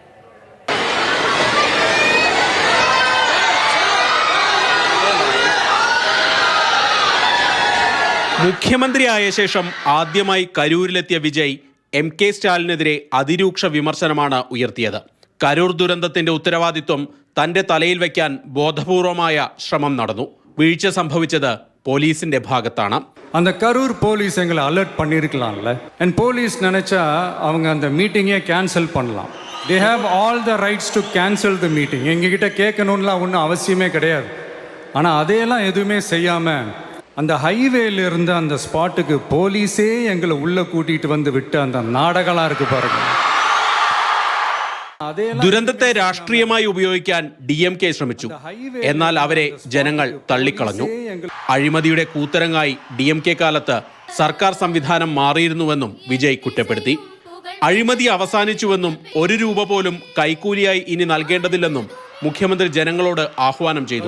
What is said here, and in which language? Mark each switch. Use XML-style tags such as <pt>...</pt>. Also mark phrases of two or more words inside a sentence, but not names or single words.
<ml>മുഖ്യമന്ത്രിയായ ശേഷം ആദ്യമായി കരൂരിലെത്തിയ വിജയ് MK സ്റ്റാലിനെതിരെ അതിരൂക്ഷ വിമർശനമാണ് ഉയർത്തിയത്. കരൂർ ദുരന്തത്തിന്റെ ഉത്തരവാദിത്വം തന്റെ തലയിൽ വയ്ക്കാൻ ബോധപൂർവമായ ശ്രമം നടന്നു. വീഴ്ച സംഭവിച്ചത് പോലീസിന്റെ ഭാഗത്താണ്.</ml> <ta>அந்த கரூர் போலீஸ் எங்களை அலர்ட் பண்ணியிருக்கலாம்ல. அண்ட் போலீஸ் நினைச்சா அவங்க அந்த மீட்டிங்கே கேன்சல் பண்ணலாம்.</ta> <en>They have all the rights to cancel the meeting.</en> <ta>எங்ககிட்ட கேட்கணும்லாம் ஒன்றும் அவசியமே கிடையாது. ஆனால் அதையெல்லாம் எதுவுமே செய்யாமல் அந்த ஹைவேல இருந்து அந்த ஸ்பாட்டுக்கு போலீஸே எங்களை உள்ள கூட்டிட்டு வந்து விட்டு அந்த നാടകങ്ങളാ இருக்கு பாருங்க.</ta> <ml>ദുരന്തത്തെ രാഷ്ട്രീയമായി ഉപയോഗിക്കാൻ DMK ശ്രമിച്ചു. എന്നാൽ അവരെ ജനങ്ങൾ തള്ളിക്കളഞ്ഞു. അഴിമതിയുടെ കൂത്തരങ്ങായി DMK കാലത്ത് സർക്കാർ സംവിധാനം മാറിയിരുന്നുവെന്നും വിജയ് കുറ്റപ്പെടുത്തി. അഴിമതി അവസാനിച്ചുവെന്നും 1 രൂപ പോലും കൈക്കൂലിയായി ഇനി നൽകേണ്ടതില്ലെന്നും മുഖ്യമന്ത്രി ജനങ്ങളോട് ആഹ്വാനം ചെയ്തു.</ml>